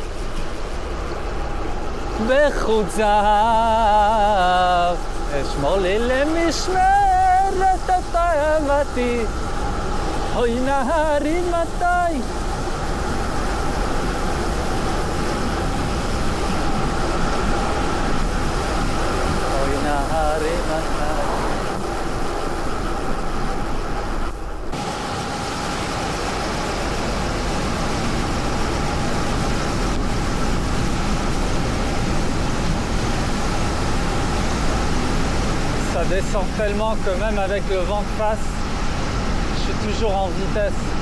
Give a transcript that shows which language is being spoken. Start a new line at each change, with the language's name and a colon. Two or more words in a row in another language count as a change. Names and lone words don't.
Hebrew: בחוציו אשמור לי למשמרת את אהבתי אוי נהרי מתי אוי נהרי מתי
French: Ça descend tellement que même avec le vent de face, je suis toujours en vitesse.